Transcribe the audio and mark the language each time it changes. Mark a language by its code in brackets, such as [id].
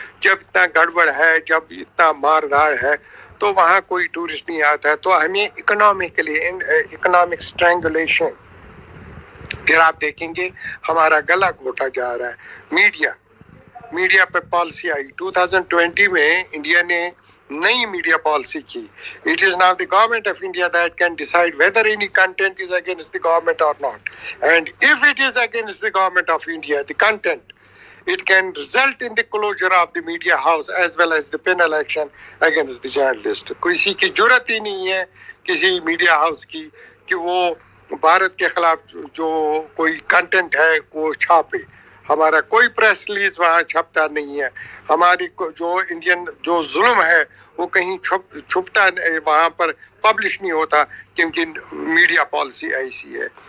[ur] جب اتنا گڑبڑ ہے, جب اتنا مارداڑ ہے, تو وہاں کوئی ٹورسٹ نہیں آتا ہے. تو ہمیں اکنامکلی اکنامک اسٹرینگولیشن, پھر آپ دیکھیں گے ہمارا گلا گھوٹا جا رہا ہے. میڈیا پہ پالیسی آئی 2020 میں, انڈیا نے نئی میڈیا پالیسی کی. [en] It is now the government of India that can decide whether any content is against the government or not. And if it is against the government of India, the content, it can result in the closure of the media house as well as the penal action against the journalist. [ur] کسی کی جرت ہی نہیں ہے کسی media house کی کہ وہ بھارت کے خلاف جو کوئی کنٹینٹ ہے وہ چھاپے. ہمارا کوئی پریس ریلیز وہاں چھپتا نہیں ہے. ہماری جو انڈین جو ظلم ہے وہ کہیں چھپتا وہاں پر پبلش نہیں ہوتا, کیونکہ میڈیا پالیسی ایسی ہے.